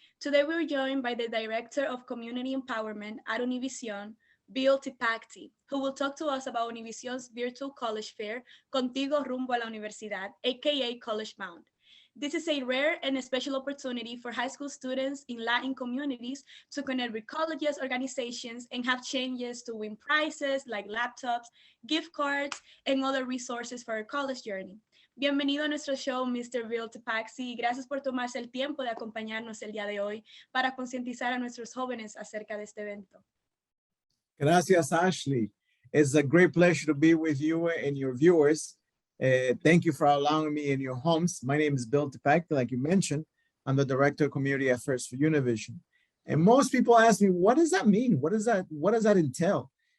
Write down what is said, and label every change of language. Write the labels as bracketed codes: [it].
[en] Today, we're joined by the Director of Community Empowerment at Univision, Bill Tipacti, who will talk to us about Univision's virtual college fair, Contigo, Rumbo a la Universidad, aka College Bound. This is a rare and a special opportunity for high school students in Latin communities to connect with colleges, organizations, and have chances to win prizes like laptops, gift cards, and other resources for our college journey. [es] Bienvenido a nuestro show, Mr. Bill Tipacti, y gracias por tomarse el tiempo de acompañarnos el día de hoy para concientizar a nuestros jóvenes acerca de este evento. Gracias, Ashley. [en] It's a great pleasure to be with you and your viewers. Thank you for allowing me in your homes. My name is Bill Tipacti, like you mentioned. I'm the Director of Community Affairs for Univision. And most people ask me, what does that mean? What does that entail?